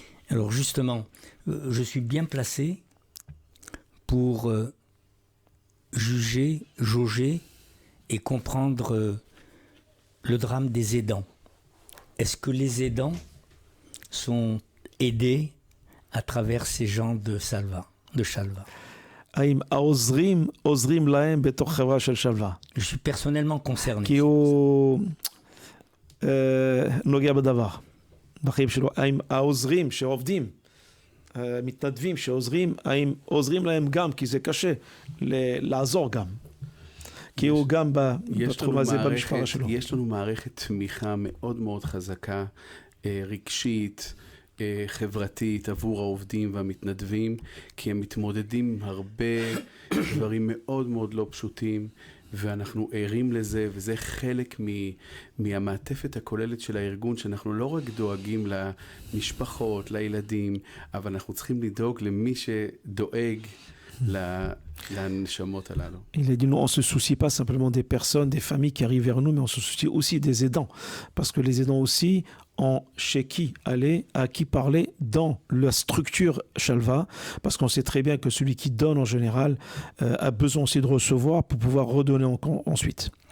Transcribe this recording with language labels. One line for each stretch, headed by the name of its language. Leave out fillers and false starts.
French: Alors justement, je suis bien placé pour juger, jauger et comprendre le drame des aidants. Est-ce que les aidants sont aidés à travers ces gens de Shalva?
Hebrew: האם העוזרים עוזרים להם בתוך חברה של שלווה?
French: Je suis personnellement concerné.
Hebrew: כי הוא נוגע בדבר, בחיים שלו. האם העוזרים שעובדים, מתנדבים שעוזרים, האם עוזרים להם גם, כי זה קשה לעזור גם. כי הוא גם בתחום הזה במשפחה שלו. יש לנו מערכת תמיכה מאוד מאוד חזקה, רגשית, חברתית עבור העובדים והמתנדבים, כי הם מתמודדים הרבה דברים מאוד מאוד לא פשוטים, ואנחנו ערים לזה, וזה חלק מהמעטפת הכוללת של הארגון, שאנחנו לא רק דואגים למשפחות, לילדים, אבל אנחנו צריכים לדאוג למי שדואג l'anneshamot halalu.
French: Il a dit non, on ne se soucie pas simplement des personnes, des familles qui arrivent vers nous, mais on se soucie aussi des aidants. Parce que les aidants aussi ont chez qui aller, à qui parler dans la structure Shalva. Parce qu'on sait très bien que celui qui donne en général a besoin aussi de recevoir pour pouvoir redonner ensuite.